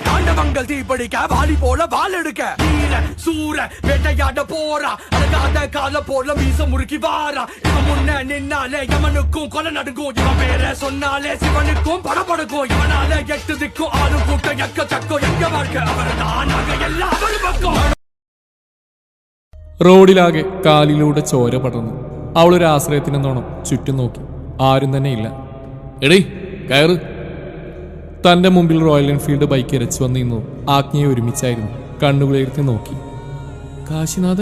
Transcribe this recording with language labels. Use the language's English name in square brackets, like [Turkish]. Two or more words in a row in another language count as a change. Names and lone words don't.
[Tamil] கனவங்கள் தீப்படிக்க வாலி போல வால் எடுக்க வீர சூர வேட்டையாட போறா அழகாத கால போல மீச முறுக்கி வாரா இவன் முன்ன நின்னாலே யமனுக்கும் கொலை நடுங்கும் இவன் பேர சொன்னாலே சிவனுக்கும் படபடுக்கும் இவனால 8 திக்கும் 6 கூட்டம் எக்க தக்கம் எங்க வாழ்க்கை அவர் தானாக எல்லாம் அவர் பக்கம். [Malayalam] റോഡിലാകെ കാലിലൂടെ ചോര പടർന്നു. അവളൊരു ആശ്രയത്തിനെന്നോണം ചുറ്റും നോക്കി. ആരും തന്നെ ഇല്ല. എടീ കയറ്. തന്റെ മുമ്പിൽ റോയൽ എൻഫീൽഡ് ബൈക്ക് ഇരച്ചു വന്നിരുന്നു. ആജ്ഞയെ ഒരുമിച്ചായിരുന്നു. കണ്ണുകളെടുത്ത് നോക്കി. കാശിനാഥൻ?